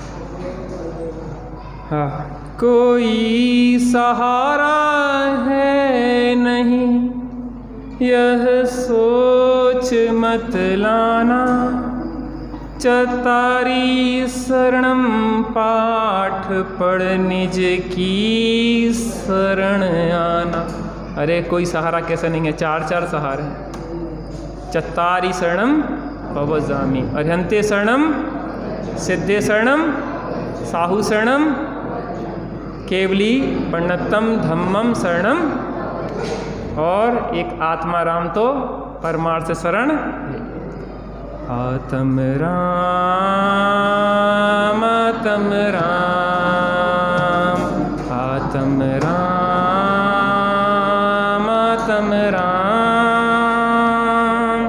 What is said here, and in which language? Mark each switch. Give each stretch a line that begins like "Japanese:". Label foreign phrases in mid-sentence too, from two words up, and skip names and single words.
Hindi: हाँ, कोई सहारा है नहीं, यह सोच मत लाना,
Prakrit languages: चतारी शरणम
Hindi: पाठ पढ़ निज की शरण आना। अरे कोई सहारा कैसे नहीं है, चार चार सहारे।
Prakrit languages: चत्तारी शरणम भवजामि, अर्हन्ते शरणम, सिद्धे शरणम, साहु शरणम, केवली वर्णतम धम्मम शरणम,
Hindi: और एक आत्माराम तो परमार्थ शरण। आत्म राम, आत्म राम, आत्म राम, आत्म राम।